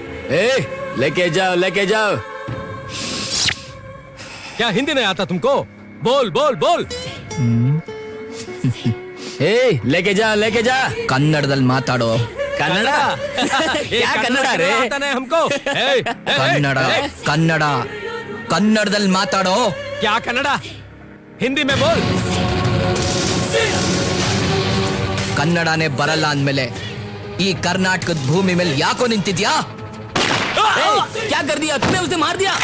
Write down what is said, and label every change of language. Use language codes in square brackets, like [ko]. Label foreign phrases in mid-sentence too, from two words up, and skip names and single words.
[hi] लेके जाओ लेके जाओ। क्या हिंदी नहीं आता तुमको? बोल बोल बोल। लेके जा लेके जा। [kn] ಕನ್ನಡದಲ್ಲಿ ಮಾತಾಡೋ। [hi] कन्नड़ा? क्या कन्नड़ा रे? आता नहीं हमको। [kn] ಕನ್ನಡ ಕನ್ನಡ ಕನ್ನಡದಲ್ಲಿ ಮಾತಾಡೋ। [hi] क्या कन्नड़ा? हिंदी में बोल। [kn] ಕನ್ನಡನೇ ಬರಲ್ಲ ಅಂದ್ಮೇಲೆ ಈ ಕರ್ನಾಟಕದ ಭೂಮಿ ಮೇಲೆ ಯಾಕೋ ನಿಂತಿದ್ಯಾ? [hi] क्या कर दिया तूने? उसने मार दिया।